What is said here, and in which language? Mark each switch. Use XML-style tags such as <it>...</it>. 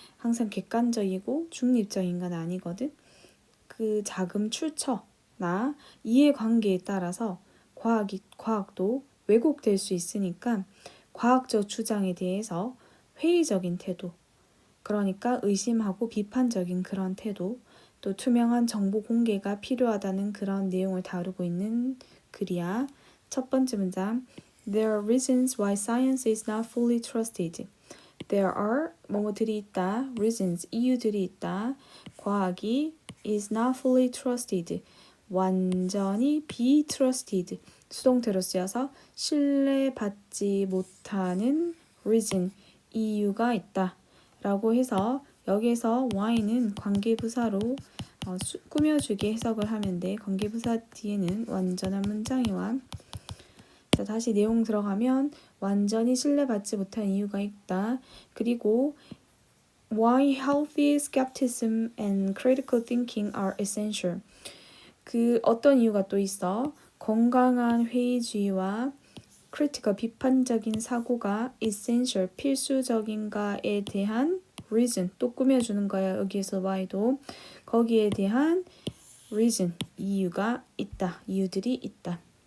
<ko>항상 객관적이고 중립적인 건 아니거든. 그 자금 출처나 이해관계에 따라서 과학도 왜곡될 수 있으니까 과학적 주장에 대해서 회의적인 태도, 그러니까 의심하고 비판적인 그런 태도, 또 투명한 정보 공개가 필요하다는 그런 내용을 다루고 있는 글이야. 첫 번째 문장.</ko> <en>There are reasons why science is not fully trusted. There are</en> <ko>뭐뭐들이 있다. reasons 이유들이 있다. 과학이</ko> <en>is not fully trusted.</en> <ko>완전히</ko> <en>be trusted.</en> <ko>수동태로 쓰여서 신뢰받지 못하는 reason 이유가 있다. 라고 해서 여기에서 why는 관계부사로 꾸며주게 해석을 하면 돼. 관계부사 뒤에는 완전한 문장이 와. 자, 다시 내용 들어가면 완전히 신뢰받지 못한 이유가 있다. 그리고</ko> <en>why healthy skepticism and critical thinking are essential.</en> <ko>그 어떤 이유가 또 있어? 건강한 회의주의와 critical 비판적인 사고가 essential 필수적인가에 대한 reason 또 꾸며주는 거야. 여기에서 why도 거기에 대한 reason 이유가 있다. 이유들이 있다.</ko>